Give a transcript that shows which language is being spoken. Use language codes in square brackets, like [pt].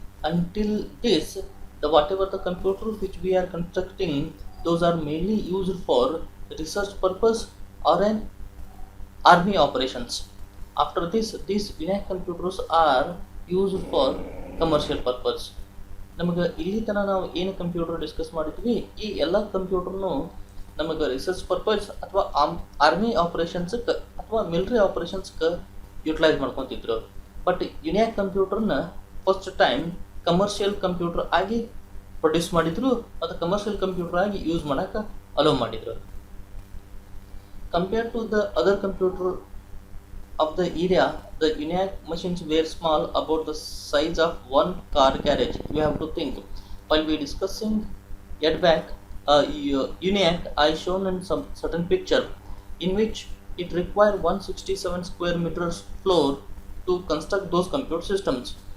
[en] Until this, the whatever the computer which we are constructing, those are mainly used for research purpose or an army operations. After this, these UNIAC computers are used for commercial purpose. [kn] ನಮಗೆ ಇಲ್ಲಿ ತನಕ ನಾವು ಏನು computer discuss ಮಾಡಿದ್ವಿ, ಈ ಎಲ್ಲ ಕಂಪ್ಯೂಟರ್ನು ನಮಗೆ research purpose ಅಥವಾ ಆರ್ಮಿ ಆಪರೇಷನ್ಸ್ಗೆ ಅಥವಾ military ಆಪರೇಷನ್ಸ್ಗೆ utilise ಮಾಡ್ಕೊತಿದ್ರು. But ಯುನಿಯಾಕ್ ಕಂಪ್ಯೂಟರ್ನ first time commercial computer ಆಗಿ ಪ್ರೊಡ್ಯೂಸ್ ಮಾಡಿದ್ರು, ಅದು ಕಮರ್ಷಿಯಲ್ ಕಂಪ್ಯೂಟರ್ ಆಗಿ ಯೂಸ್ ಮಾಡೋಕೆ ಅಲೋ ಮಾಡಿದ್ರು. [en] Compared to the other computer of the era, the UNIAC machines were small, about the size of one car garage. You have to think. While we discussing HVAC, UNIAC I shown in some certain picture in which it required 167 square meters floor to construct those computer systems.